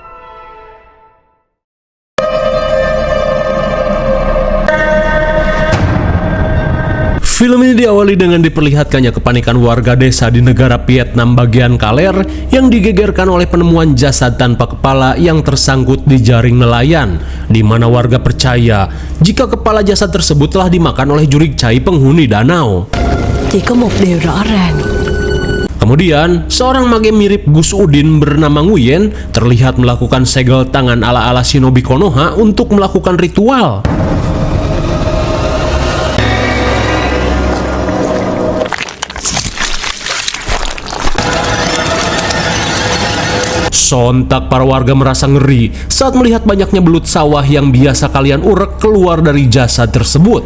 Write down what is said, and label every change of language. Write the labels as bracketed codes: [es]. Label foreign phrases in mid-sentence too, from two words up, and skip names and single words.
[id] Film ini diawali dengan diperlihatkannya kepanikan warga desa di negara Vietnam bagian Kaler yang digegerkan oleh penemuan jasad tanpa kepala yang tersangkut di jaring nelayan, di mana warga percaya jika kepala jasad tersebut telah dimakan oleh jurig chai penghuni danau. [vi] Chỉ có một điều rõ ràng. [id] Kemudian, seorang mage mirip Gus Udin bernama Nguyen terlihat melakukan segel tangan ala-ala shinobi Konoha untuk melakukan ritual. Sontak para warga merasa ngeri saat melihat banyaknya belut sawah yang biasa kalian urek keluar dari jasad tersebut.